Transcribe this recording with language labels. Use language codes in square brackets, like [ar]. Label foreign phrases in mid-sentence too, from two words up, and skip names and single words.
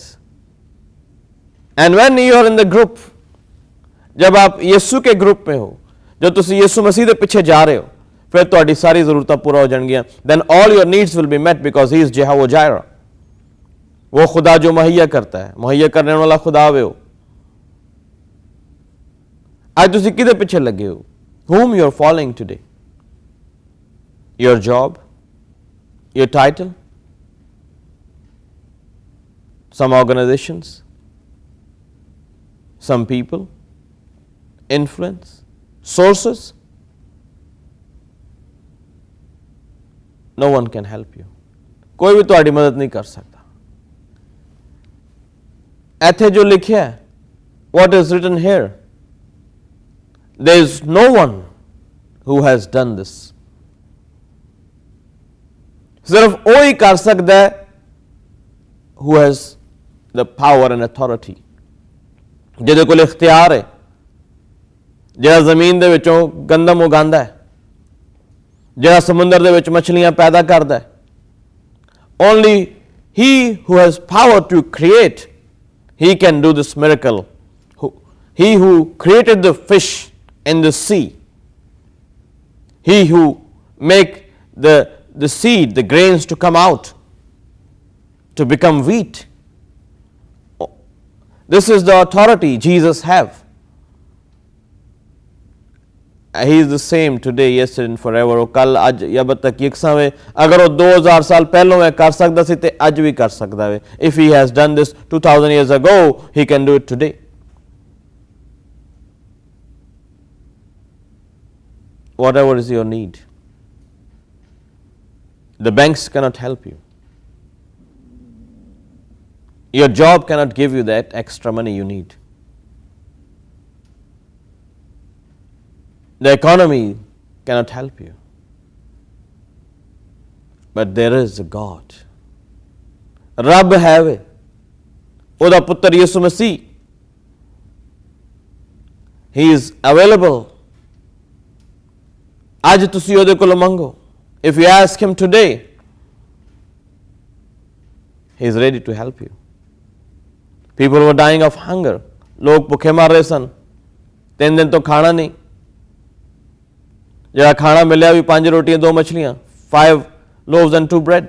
[en] And when you are in the group, [hi] जब आप यीशु के ग्रुप में हो, जब [pa] ਤੁਸੀਂ ਯਿਸੂ ਮਸੀਹ ਦੇ ਪਿੱਛੇ ਜਾ ਰਹੇ ਹੋ, ਫਿਰ ਤੁਹਾਡੀ ਸਾਰੀ ਜ਼ਰੂਰਤਾਂ ਪੂਰਾ ਹੋ ਜਾਣਗੀਆਂ. [en] Then all your needs will be met because he is Jehovah Jireh. [hi] वो खुदा जो मुहैया करता है, मुहैया करने वाला खुदा वे हो. [pa] आज ਤੁਸੀਂ ਕਿਹਦੇ ਪਿੱਛੇ ਲੱਗੇ ਹੋ? [en] Whom you are following today? Your job, your title, some organizations, some people, influence, sources. No one can help you. [pa] ਕੋਈ ਵੀ ਤੁਹਾਡੀ ਮਦਦ ਨਹੀਂ ਕਰ ਸਕਦਾ. ਇੱਥੇ ਜੋ ਲਿਖਿਆ ਹੈ, [en] what is written here, there is no one who has done this. [pa] ਸਿਰਫ ਉਹ ਹੀ ਕਰ ਸਕਦਾ ਹੈ [en] who has the power and authority, [pa] ਜਿਹਦੇ ਕੋਲ ਇਖਤਿਆਰ ਹੈ, ਜਿਹੜਾ ਜ਼ਮੀਨ ਦੇ ਵਿੱਚੋਂ ਗੰਦਮ ਉਗਾਉਂਦਾ ਹੈ, ਜਿਹੜਾ ਸਮੁੰਦਰ ਦੇ ਵਿੱਚ ਮੱਛਲੀਆਂ ਪੈਦਾ ਕਰਦਾ ਹੈ. [en] Only he who has power to create, he can do this miracle. He who created the fish in the sea, he who make the seed, the grains to come out, to become wheat. This is the authority Jesus have. He is the same today, yesterday and forever. [pa] ਉਹ ਕੱਲ ਅੱਜ ਜਾਂ ਬਦ ਤੱਕ ਯਕਸਾਂ ਵੇ. ਅਗਰ ਉਹ 2000 ਸਾਲ ਪਹਿਲੋਂ ਇਹ ਕਰ ਸਕਦਾ ਸੀ ਤੇ ਅੱਜ ਵੀ ਕਰ ਸਕਦਾ ਵੇ. [en] If he has done this 2000 years ago, he can do it today. Whatever is your need, the banks cannot help you. Your job cannot give you that extra money you need. The economy cannot help you. But there is a God. [pa] ਰੱਬ ਹੈ ਵੇ, ਉਹਦਾ ਪੁੱਤਰ ਯਿਸੂ ਮਸੀਹ. [en] He is available. [pa] ਅੱਜ ਤੁਸੀਂ ਉਹਦੇ ਕੋਲੋਂ ਮੰਗੋ. [en] If you ask him today, he is ready to help you. People were dying of hunger. [pa] ਲੋਕ ਭੁੱਖੇ ਮਰ ਰਹੇ ਸਨ. 3 ਦਿਨ ਤੋਂ ਖਾਣਾ ਨਹੀਂ. ਜਿਹੜਾ ਖਾਣਾ ਮਿਲਿਆ ਵੀ 5 ਰੋਟੀਆਂ 2 ਮਛਲੀਆਂ, [en] 5 loaves and 2 bread.